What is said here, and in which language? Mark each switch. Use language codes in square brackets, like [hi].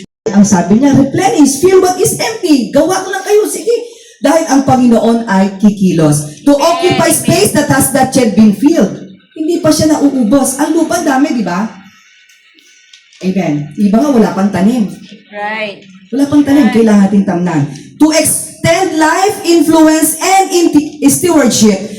[tl] Ang sabi niya, [en] replenish, fill what is empty. [tl] Gawa ko lang kayo, sige. Dahil ang Panginoon ay kikilos. [en] To occupy space that has not yet been filled. [tl] Hindi pa siya nauubos. Ang lupa dami, di ba? Amen. Iba nga, wala pang tanim. [en] Right. [tl] Wala pang tanim, kailangan natin tamnan. [en] To extend life, influence, and stewardship.